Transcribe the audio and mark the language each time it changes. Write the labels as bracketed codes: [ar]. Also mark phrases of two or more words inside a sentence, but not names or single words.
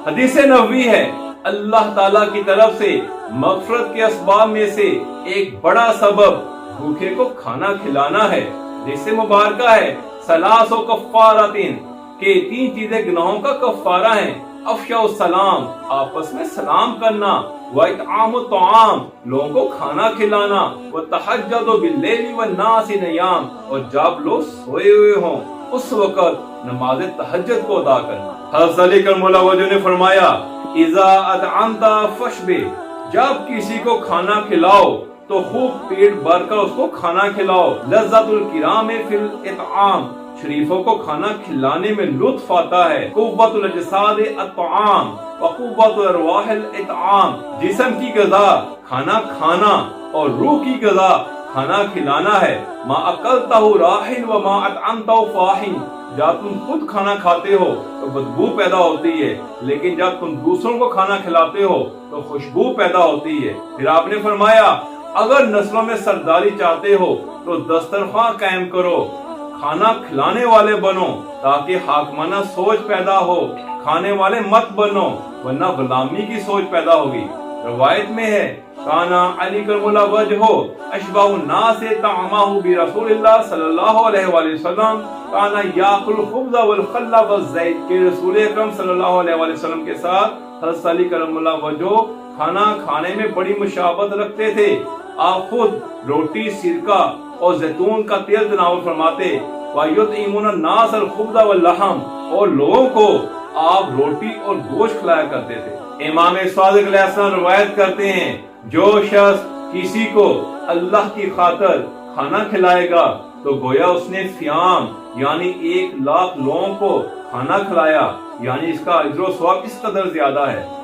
[hi] हदीस नबवी है अल्लाह ताला की तरफ से मग़फ़िरत के असबाब में से एक बड़ा सबब भूखे को खाना खिलाना है। जिससे मुबारका है [ar] ثلاث كفارات, [hi] के 3 चीजें गुनाहों का कफ़ारा है। [ar] إفشاء السلام, [hi] आपस में सलाम करना, [ar] وإطعام الطعام, [hi] लोगों को खाना खिलाना, [ar] والتهجد بالليل والناس نيام, [hi] और जब लोग सोए हुए हों उस वक्त नमाज तहज्जुद को अदा करना। हज़रत अली [ar] كرم الله وجهه [hi] ने फरमाया [ar] إذا أطعمت فأشبع, [hi] जब किसी को खाना खिलाओ तो खूब पेट भर कर उसको खाना खिलाओ। [ar] لذة الكرام في الإطعام, [hi] शरीफों को खाना खिलाने में लुत्फ आता है। [ar] قوة الأجساد الطعام وقوة الأرواح الإطعام, [hi] जिस्म की ग़िज़ा खाना खाना और रूह की ग़िज़ा खाना खिलाना है। [ar] ما أكلته راح وما أطعمته فاح, [hi] जब तुम खुद खाना खाते हो तो बदबू पैदा होती है, लेकिन जब तुम दूसरों को खाना खिलाते हो तो खुशबू पैदा होती है। फिर आपने फरमाया अगर नस्लों में सरदारी चाहते हो तो दस्तरख्वां कायम करो, खाना खिलाने वाले बनो ताकि हाकमाना सोच पैदा हो, खाने वाले मत बनो वरना गुलामी की सोच पैदा होगी। [ar] रवायत में है كان علي كرم الله وجهه أشبه الناس طعاما برسول الله صلى الله عليه وسلم، كان يأكل الخبز والخل والزيت, [hi] के रसूल अकरम [ar] صلى الله عليه وسلم [hi] के साथ हज़रत अली [ar] كرم الله وجهه [hi] खाना खाने में बड़ी मुशाबत रखते थे। आप खुद रोटी, सिरका और जैतून का तेल तनावुल फरमाते। [ar] ويطعمون الناس الخبز واللحم, [hi] और लोगों को आप रोटी और गोश्त खिलाया करते थे। इमाम सादिक अलैहिस्सलाम रवायत करते हैं जो शख्स किसी को अल्लाह की खातिर खाना खिलाएगा तो गोया उसने सियाम यानी 1 लाख लोगों को खाना खिलाया, यानी इसका अज्र व सवाब इस कदर ज्यादा है।